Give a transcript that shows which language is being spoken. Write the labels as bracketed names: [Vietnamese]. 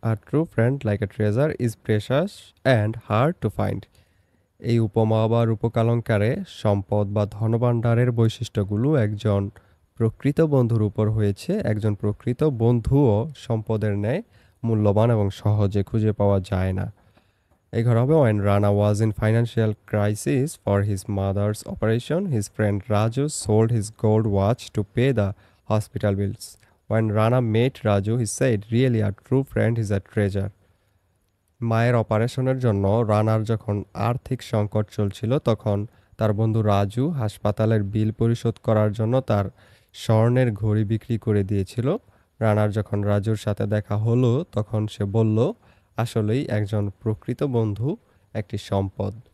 [English] A true friend like a treasure is precious and hard to find. [Bangla] এই উপমা বা রূপকালঙ্কারে সম্পদ বা ধনভাণ্ডারের বৈশিষ্ট্যগুলো একজন প্রকৃত বন্ধুর উপর হয়েছে। একজন প্রকৃত বন্ধুও সম্পদের ন্যায় মূল্যবান এবং সহজে খুঁজে পাওয়া যায় না। এই ঘর হবে [English] when Rana was in financial crisis for his mother's operation, his friend Raju sold his gold watch to pay the hospital bills. When Rana met Raju, he said, really a true friend is a treasure. [Bangla] মায়ের অপারেশনের জন্য রানার যখন আর্থিক সংকট চলছিল তখন তার বন্ধু রাজু হাসপাতালের বিল পরিশোধ করার জন্য তার স্বর্ণের ঘড়ি বিক্রি করে দিয়েছিল। রানার যখন রাজুর সাথে দেখা হলো তখন সে বলল, আসলেই একজন প্রকৃত বন্ধু একটি সম্পদ।